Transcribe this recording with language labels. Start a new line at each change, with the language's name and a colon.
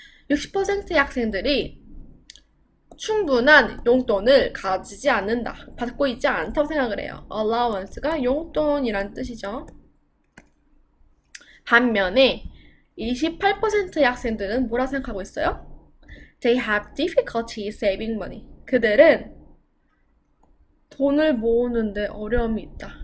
Korean: 60%의 학생들이 충분한 용돈을 가지지 않는다. 받고 있지 않다고 생각을 해요. allowance가 용돈이란 뜻이죠. 반면에 28%의 학생들은 뭐라 생각하고 있어요?
English: They have difficulty saving money.
Korean: 그들은 돈을 모으는데 어려움이 있다.